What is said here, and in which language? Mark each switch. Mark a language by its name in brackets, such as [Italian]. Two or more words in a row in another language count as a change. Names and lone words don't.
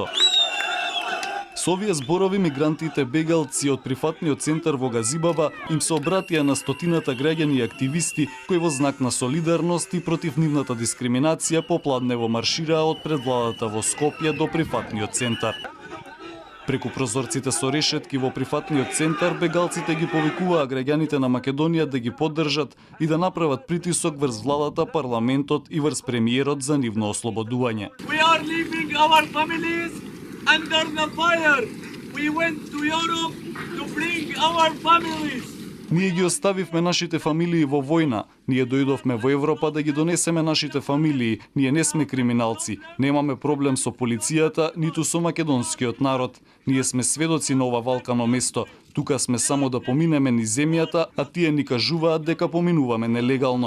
[Macedonian] Со овие зборови мигрантите бегалци од прифатниот центар во Газибаба им се обратија на стотината граѓани и активисти кои во знак на солидарност и против нивната дискриминација попладнево маршираа од пред владата во Скопје до прифатниот центар. Преку прозорците со решетки во прифатниот центар бегалците ги повикуваа граѓаните на Македонија да ги поддржат и да направат притисок врз владата, парламентот и врз премиерот за нивно ослободување. [English] We are leaving our families under the fire. We went to Europe to bring our families. [Macedonian] Ние ги оставивме нашите фамилии во војна. Ние дојдовме во Европа да ги донесеме нашите фамилии. Ние не сме криминалци. Немаме проблем со полицијата, ниту со македонскиот народ. Ние сме сведоци на ова валкано место. Тука сме само да поминеме низ земјата, а тие ни кажуваат дека поминуваме нелегално.